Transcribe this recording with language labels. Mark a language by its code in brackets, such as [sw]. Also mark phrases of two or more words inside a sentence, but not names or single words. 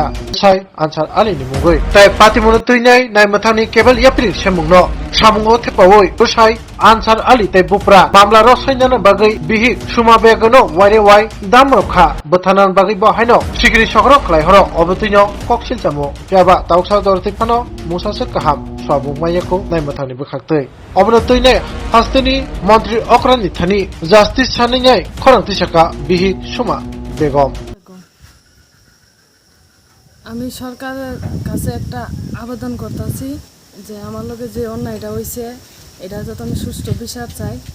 [trp] sai ansar ali ni mugoi tai patimuno tuine nai mathani kebel yapri semungno samungo thepawoi bosai ansar ali tai bupra mamla ro sainana bagai bihik suma begono wire wai damrokha bothanan bagai bohaino sikri sokro khlai horo obutuino koksil chamo yaba tauksa dorti phano musase kaham sabung mayako nai mathani bukhaktei obno tuine hasteni মন্ত্রী অকরানি থানি জাস্টিস সানিঙাই খরংতি সাকা বিহি সুমা বেগম। [bn] আমি সরকারের কাছে একটা আবেদন করতেছি যে আমার লগে যে অন্যায়টা হয়েছে এটা যাতে আমি সুষ্ঠু বিচার চাই।